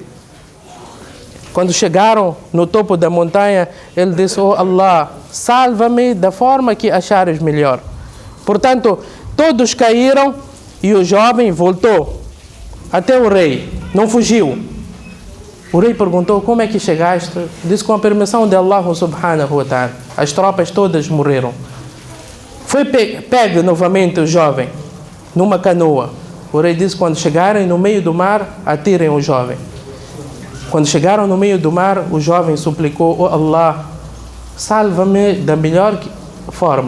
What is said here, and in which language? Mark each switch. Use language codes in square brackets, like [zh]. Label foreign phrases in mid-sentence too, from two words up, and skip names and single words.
[pt] Quando chegaram no topo da montanha, ele disse: oh Allah, salva-me da forma que achares melhor. Portanto, todos caíram e o jovem voltou até o rei, não fugiu. O rei perguntou: como é que chegaste? Disse: com a permissão de Allah [ar] سبحانه وتعالى. [pt] As tropas todas morreram. Foi pego novamente o jovem numa canoa. O rei disse: quando chegarem no meio do mar, atirem o jovem. Quando chegaram no meio do mar, o jovem suplicou: oh Allah, salva-me da melhor forma.